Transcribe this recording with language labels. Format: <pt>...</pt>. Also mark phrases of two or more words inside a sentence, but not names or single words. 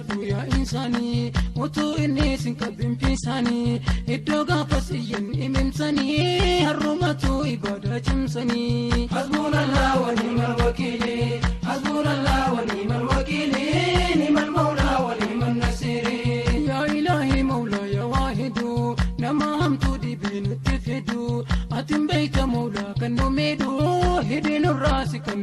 <om>Yaa insanii, utuu inni isin qabin fiisanii, iddoo gaafas iyyan imimsanii, har'umatu ibadaa cimsanii.</om> <ar>حسبنا الله ونعم الوكيل حسبنا الله ونعم الوكيل نعم المولى ونعم النصير. يا إلهي</ar> <om>mawlaa yaa waahidu, nama hamtuu dhibii nutti fidu, atin beeyta mawlaa kan nu miidhu, hidhi nurraa si</om>